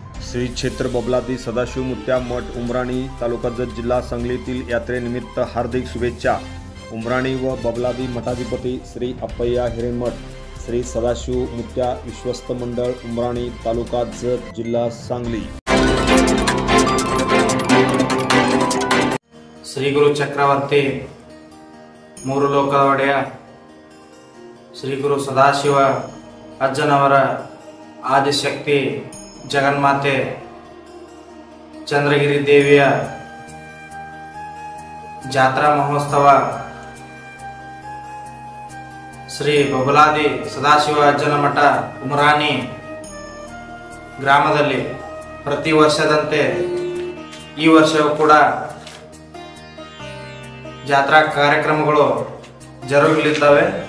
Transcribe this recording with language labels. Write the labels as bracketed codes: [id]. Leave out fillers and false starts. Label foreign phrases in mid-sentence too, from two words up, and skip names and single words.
[mr] श्री क्षेत्र बबलादी सदाशिव मुत्या मठ उमराणी तालुका जत जिल्हा सांगलीतील यात्रेनिमित्त हार्दिक शुभेच्छा। उमराणी व बबलादी मठाधिपती श्री अप्पय्या हिरेमठ श्री सदाशिव मुत्या विश्वस्त मंडळ उमराणी तालुका जत जिल्हा सांगली। [kn] श्री गुरु चक्रवर्ती ಮೂರು ಲೋಕದ ಒಡೆಯ ಶ್ರೀ ಗುರು ಸದಾಶಿವ ಅಜ್ಜನವರ ಆದಿಶಕ್ತಿ ಜಗನ್ಮಾತೆ ಚಂದ್ರಗಿರಿ ದೇವಿಯ ಜಾತ್ರಾ ಮಹೋತ್ಸವ ಶ್ರೀ ಬಬಲಾದಿ ಸದಾಶಿವ ಅಜ್ಜನ ಮಠ ಉಮರಾಣಿ ಗ್ರಾಮದಲ್ಲಿ ಪ್ರತಿ ವರ್ಷದಂತೆ ಈ ವರ್ಷವೂ ಕೂಡ ಜಾತ್ರಾ ಕಾರ್ಯಕ್ರಮಗಳು ಜರುಗಲಿದ್ದಾವೆ।